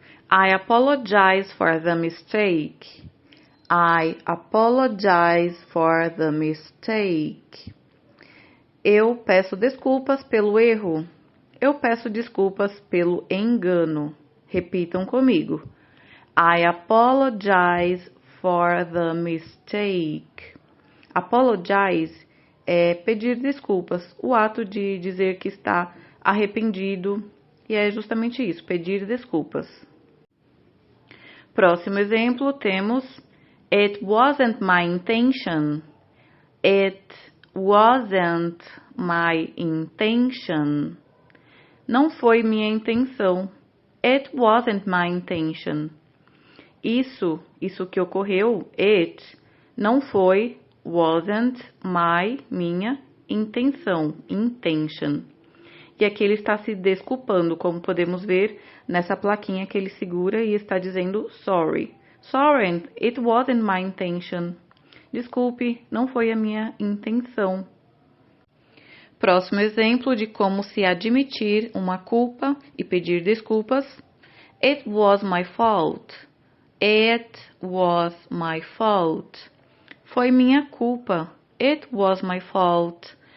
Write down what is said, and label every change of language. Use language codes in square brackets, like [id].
[en] I apologize for the mistake. I apologize for the mistake. [pt] Eu peço desculpas pelo erro. Eu peço desculpas pelo engano. Repitam comigo. [en] I apologize for the mistake. [pt] Apologize é pedir desculpas, o ato de dizer que está arrependido, e é justamente isso, pedir desculpas. Próximo exemplo, temos [en] It wasn't my intention. It wasn't my intention. [pt] Não foi minha intenção. [en] It wasn't my intention. [pt] Isso que ocorreu, it, não foi, [en] wasn't my, [pt] minha, intenção, intention. E aqui ele está se desculpando, como podemos ver nessa plaquinha que ele segura e está dizendo sorry. [en] Sorry, it wasn't my intention. [pt] Desculpe, não foi a minha intenção. Próximo exemplo de como se admitir uma culpa e pedir desculpas. [en] It was my fault. It was my fault. [pt] Foi minha culpa. [en] It was my fault.